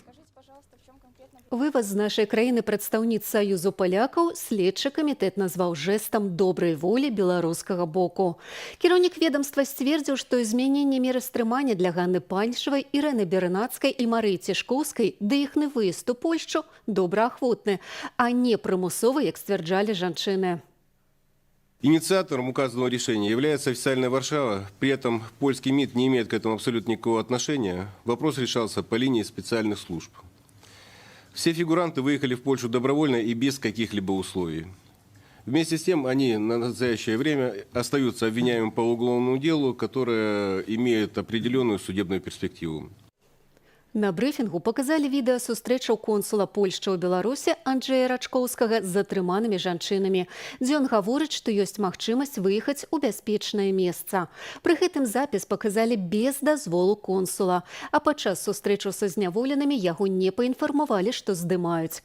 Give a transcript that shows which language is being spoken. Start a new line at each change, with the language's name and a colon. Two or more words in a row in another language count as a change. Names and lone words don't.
Belarusian: Вываз з нашай краіны прадстаўніц Саюзу палякаў следчы камітэт назваў жэстам добрай волі беларускага боку. Кіраўнік ведамства сцвердзіў, што змяненне меры стрымання для Ганны Паньшавай, Ірэны Бернацкай і Марыі Цішкоўскай да іхны выезд у Польшчу добраахвотны, а не прымусовы, як сцвярджалі жанчыны.
Russian: Инициатором указанного решения является официальная Варшава. При этом польский МИД не имеет к этому абсолютно никакого отношения. Вопрос решался по линии специальных служб. Все фигуранты выехали в Польшу добровольно и без каких-либо условий. Вместе с тем они на настоящее время остаются обвиняемыми по уголовному делу, которое имеет определенную судебную перспективу.
Belarusian: На брыфінгу паказалі відэа сустрэчаў консула Польшчы ў Беларусі Анджэя Рачкоўскага з затрыманымі жанчынамі, дзе ён гаворыць, што ёсць магчымасць выехаць у бяспечнае месца. Пры гэтым запіс паказалі без дазволу консула, а падчас сустрэчаў са зняволенымі яго не паінфармавалі, што здымаюць.